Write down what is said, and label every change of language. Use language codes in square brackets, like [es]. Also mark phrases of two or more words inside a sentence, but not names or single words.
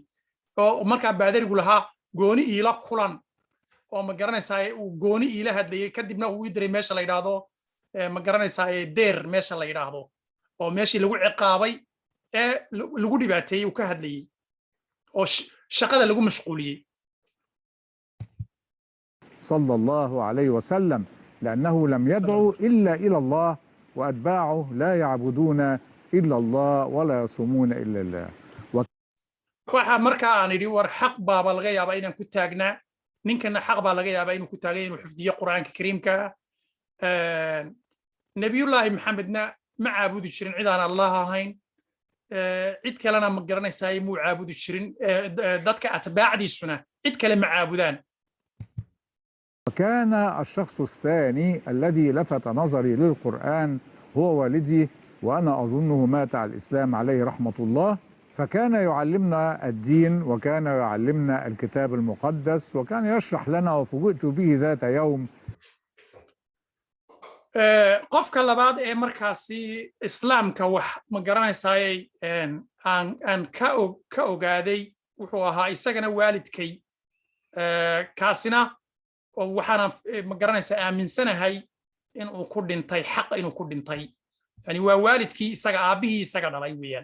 [so] oo markaa baadarigu lahaa gooni iila kulan oo ma garanaysaa uu gooni iila hadlayey kadibna uu ii diray meesha la yidhaahdo ma garanaysaa deer meesha la yidhaahdo oo meeshii lagu ciqaabay ee lagu dhibaateeyey uu ka hadlayey oo shaqada lagu mashquuliyey. [ar] صلى الله عليه وسلم، لأنه لم يدعو إلا إلى الله، وأتباعه لا يعبدون إلا الله ولا يصومون إلا الله. [so] waxaa markaa aan idhi war xaq baaba laga yaabaa inaan ku taagnaa ninkana xaq baa laga yaabaa inuu ku taagay inuu xifdiyo qur-aanka kariimka. nebiyullaahi maxamedna ma caabudi jirin cid aan allah ahayn, cid kalena ma garanaysaa muu caabudi jirin, dadka atbaacdiisuna cid kale ma caabudaan. [ar] وكان الشخص الثاني الذي لفت نظري للقرآن هو والدي، وأنا أظنه مات على الإسلام عليه رحمة الله، فكان يعلمنا الدين وكان يعلمنا الكتاب المقدس وكان يشرح لنا، وفوجئت به ذات يوم. [so] qofka labaad ee markaasi islaamka wax ma garanaysaay aan ka ogaaday wuxuu ahaa isagana waalidkay. kaasina waxaana ma garanaysaa aaminsanahay inuu ku dhintay xaq inuu ku dhintay, yani waa waalidkii isaga aabbihii isaga dhalay weeyaan.